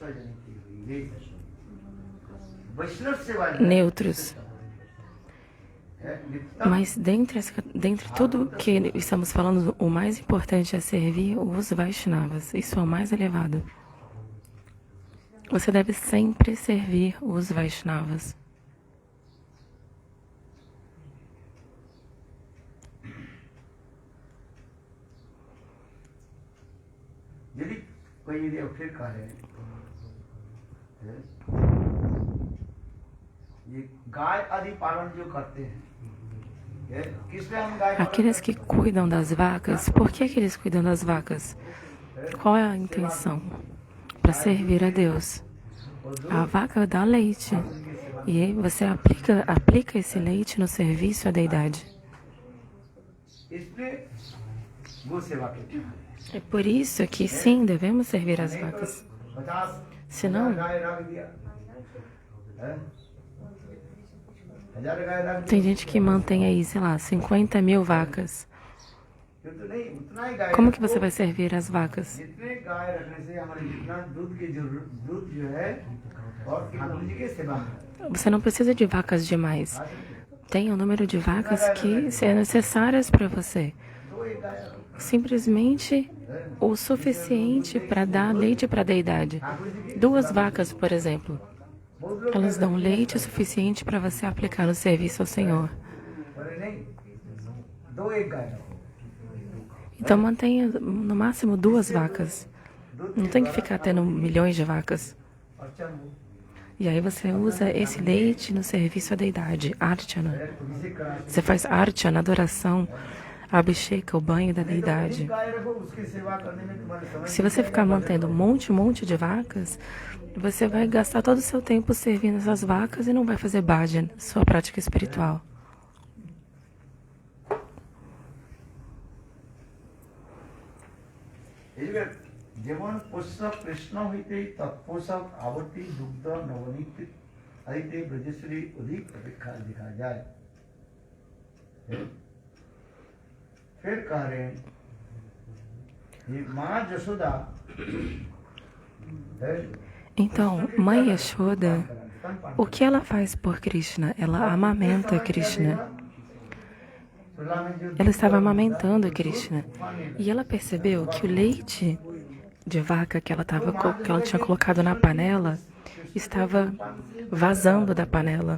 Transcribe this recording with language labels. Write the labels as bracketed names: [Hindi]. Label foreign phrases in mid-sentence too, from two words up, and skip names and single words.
[Portuguese] Neutros. Mas dentre tudo que estamos falando, o mais importante é servir os Vaishnavas. Isso é o mais elevado. Você deve sempre servir os Vaishnavas. [Hindi] यदि कोई यदि फिर कहे ये गाय आदि पालन जो करते हैं किसलिए हम गाय [Portuguese] Aqueles que cuidam das vacas, por que eles cuidam das vacas? Qual é a intenção? Para servir a Deus. A vaca dá leite e você aplica esse leite no serviço à deidade. [Hindi] इसलिए गो सेवा करते हैं [Portuguese] É por isso que sim, devemos servir as vacas. 50 Senão, [Hindi] गाय रख दिया 1000 गाय रख [Portuguese] tem gente que mantém aí, sei lá, 50 mil vacas. [Hindi] दिया तो नहीं उतना ही गाय [Portuguese] Como que você vai servir as vacas? [Hindi] जितने गाय रखने से हमारे जितना दूध की जरूरत दूध जो है और ठाकुर जी की सेवा में [Portuguese] Você não precisa de vacas demais. Tem um número de vacas que são necessárias para você. [Hindi] तो एक गाय [Portuguese] Simplesmente o suficiente para dar leite para a deidade. 2 vacas, por exemplo, [Hindi] बहुत लोग [Portuguese] elas dão leite suficiente para você aplicar no serviço ao Senhor. [Hindi] बोले नहीं दो एक गाय रखो [Portuguese] Então mantenha no máximo 2 vacas. Não tem que ficar tendo milhões de vacas. [Hindi] और चंबू [Portuguese] E aí você usa esse leite no serviço à deidade, Archana. [Hindi] अभिषेक करा [Portuguese] Você faz Archana, adoração, Abhisheka, o banho da deidade. [Hindi] गाय रखो उसकी सेवा करने में तुम्हारे समय [Portuguese] Se você ficar mantendo um monte de vacas, você vai gastar todo o seu tempo servindo essas vacas e não vai fazer bhajan, sua prática espiritual. [Bangla] যেমন পোষক কৃষ্ণ হইতে তৎপোষক আবর্তি দুগ্ধ নবনীত আদিতে ব্রজেশ্বরী অধিক অপেক্ষা দেখা যায় [Hindi] फिर कह रहे हैं ये माँ जसोदा [Portuguese] Então, Mãe Yashoda, o que ela faz por Krishna? Ela amamenta Krishna. Ela estava amamentando Krishna. E ela percebeu que o leite de vaca que ela tinha colocado na panela estava vazando da panela.